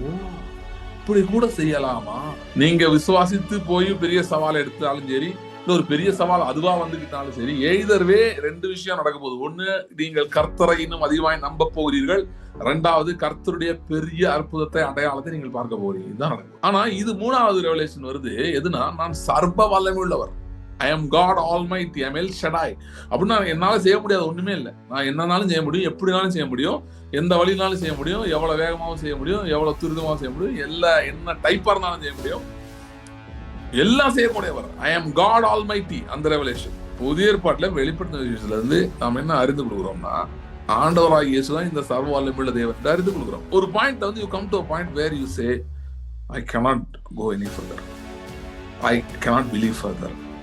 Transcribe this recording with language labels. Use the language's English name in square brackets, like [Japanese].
[Tamil] ஓ, இப்படி கூட செய்யலாமா? நீங்க விசுவாசித்து போய் பெரிய சவால் எடுத்தாலும் சரி, ஒரு பெரிய சவால் அதுவா வந்துகிட்டாலும் சரி, எய்தர்வே 2 விஷயம் நடக்க போகுது. ஒண்ணு, நீங்கள் கர்த்தரை இன்னும் அதிகமாய் நம்ப போகிறீர்கள். 2வது, கர்த்தருடைய பெரிய அற்புதத்தை அடையாளத்தை நீங்கள் பார்க்க போறீங்க. இதுதான் நடக்கும். ஆனா இது 3வது ரெவலேஷன் வருது. எதுனா, நான் சர்வ வல்லமை உள்ளவர், [English] I am God Almighty, I am El Shaddai. [Tamil] அப்படின்னா என்னால செய்ய முடியாது ஒண்ணுமே இல்லை. நான் என்னன்னாலும் செய்ய முடியும், எப்படினாலும் செய்ய முடியும், எந்த வழினாலும் செய்ய முடியும், எவ்வளவு வேகமாகவும் செய்ய முடியும், எவ்வளவு துரிதமாகவும் செய்ய முடியும், என்ன டைப்பா இருந்தாலும் செய்ய முடியும், எல்லாம் செய்யக்கூடியவர். [English] I am God Almighty. [Tamil] அந்த ரெவலேஷன் புதிய ஏற்பாட்டுல வெளிப்படுத்தின விஷயத்துல இருந்து நாம் என்ன அறிந்து கொடுக்குறோம்னா, ஆண்டவராகிய இயேசு தான் இந்த சர்வ வல்லமையுள்ள தேவன் அறிந்து கொடுக்குறோம். ஒரு பாயிண்ட் வந்து [English] you come to a point where you say I cannot go any further, I cannot believe further.